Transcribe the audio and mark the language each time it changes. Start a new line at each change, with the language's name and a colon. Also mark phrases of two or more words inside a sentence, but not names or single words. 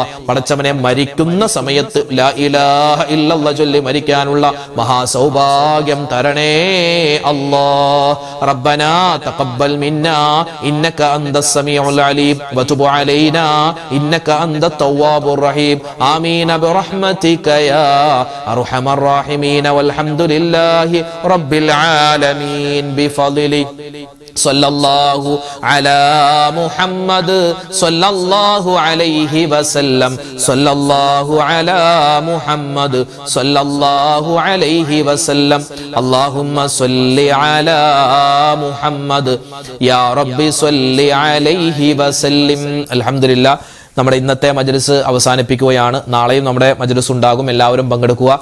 Malayalam: പടച്ചവനെ, മരിക്കുന്ന സമയത്ത്
Arabic: لا إله إلا الله
Malayalam: ചൊല്ലി മരിക്കാനുള്ള മഹാസൗഭാഗ്യം തരണേ അല്ലാ.
Arabic: ربنا تقبل منا إنك أنت السميع العليم وتب علينا إنك أنت التواب الرحيم. ആമീൻ برحمتك يا أرحم الراحمين والحمد لله رب العالمين بفضلك صلى الله على محمد صلى الله عليه وسلم صلى الله على محمد صلى الله عليه وسلم اللهم صل على محمد يا رب صل عليه وسلم. الحمد لله.
Malayalam: നമ്മുടെ ഇന്നത്തെ മജ്‌ലിസ് അവസാനിപ്പിക്കുകയാണ്. നാളെയും നമ്മുടെ മജ്‌ലിസ് ഉണ്ടാകും. എല്ലാവരും പങ്കെടുക്കുക.